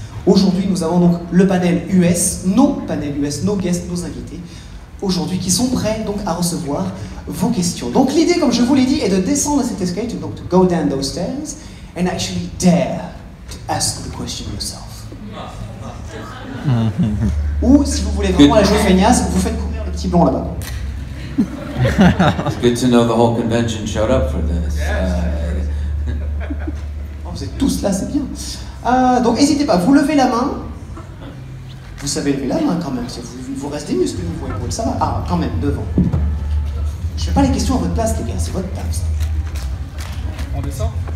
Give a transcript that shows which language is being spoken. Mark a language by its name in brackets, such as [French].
[French] Aujourd'hui, nous avons donc le panel US, nos guests, nos invités, aujourd'hui qui sont prêts donc à recevoir vos questions. Donc l'idée, comme je vous l'ai dit, est de descendre cette escalier, donc [English] to go down those stairs and actually dare to ask the question yourself. [French] Ou si vous voulez vraiment la jouer feignasse, vous faites courir le petit blond là-bas. [English] It's good to know the whole convention showed up for this. [French] Vous êtes tous là, c'est bien. Donc n'hésitez pas, vous levez la main. Vous savez lever la main quand même, il vous reste des muscles au niveau épaule, ça va. Ah, quand même, devant. Je fais pas les questions à votre place, les gars, c'est votre table. On descend?